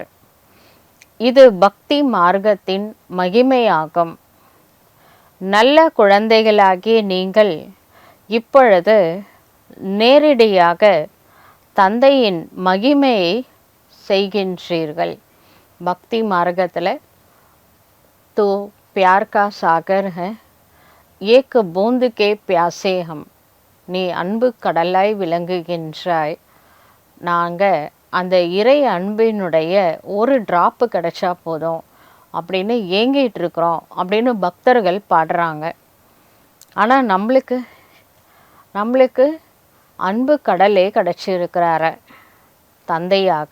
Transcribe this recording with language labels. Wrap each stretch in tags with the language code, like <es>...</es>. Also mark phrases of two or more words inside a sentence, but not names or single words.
<ta>இது பக்தி மார்க்கத்தின் மகிமையாகும். நல்ல குழந்தைகளாகிய நீங்கள் இப்பொழுது நேரடியாக தந்தையின் மகிமையை செய்கின்றீர்கள். பக்தி மார்க்கத்தில்</ta> <hi>तो प्यार का सागर है, एक बूंद के प्यासे हम.</hi> <ta>நீ அன்பு கடலாய் விளங்குகின்றாய். நாங்கள் அந்த இறை அன்பினுடைய ஒரு டிராப்பு கிடைச்சா போதும் அப்படின்னு ஏங்கிட்டு இருக்கிறோம் அப்படின்னு பக்தர்கள் பாடுறாங்க. ஆனால் நம்மளுக்கு அன்பு கடலே கிடைச்சிருக்கிறார தந்தையாக.</ta>